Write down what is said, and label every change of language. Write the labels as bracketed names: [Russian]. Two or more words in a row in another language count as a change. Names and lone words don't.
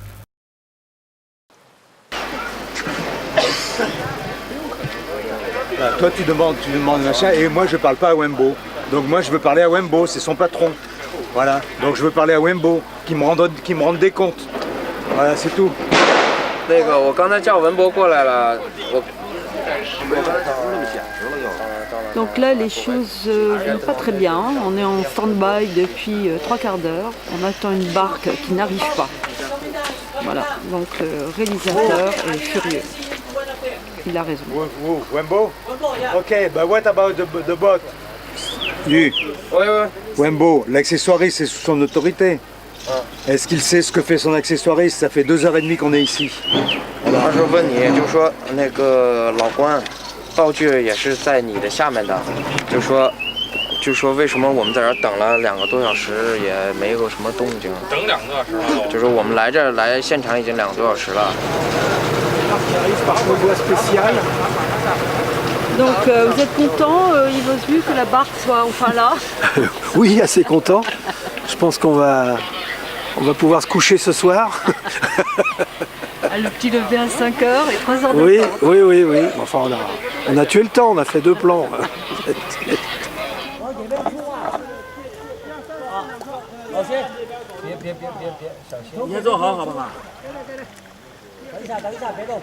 [French] Bah, toi tu demandes machin, et moi je parle pas à Wembo. Donc moi je veux parler à Wembo, c'est son patron. Voilà, donc je veux parler à Wembo, qui me rende des comptes. Voilà, c'est tout. [Chinese] 那个，我刚才叫文博过来了， [French] Donc là, les choses vont pas très bien. On est en stand-by depuis 3 quarts d'heure. On attend une barque qui n'arrive pas. Voilà, donc le réalisateur est furieux. Il a raison. Wembo? [English] Ok, but what about the boat? [French] Oui. Wembo, l'accessoiriste c'est sous son autorité. Est-ce qu'il sait ce que fait son accessoiriste? Ça fait 2h30 qu'on est ici. [Chinese] 他说问你，就说那个老关，道具也是在你的下面的，就说为什么我们在这儿等了2个多小时也没有什么动静？等2个多小时了。就是我们来现场已经2个多小时了。 [French] Donc vous êtes content, Yves Osbu, que la barque soit enfin là? Oui, assez content. Je pense qu'on va pouvoir se coucher ce soir. Le petit lever à 5h et 3h de Oui, temps. oui. Enfin, on a tué le temps, on a fait 2 plans. [Chinese] 老谢，别，小心。你先坐好，好不好？等一下，别动。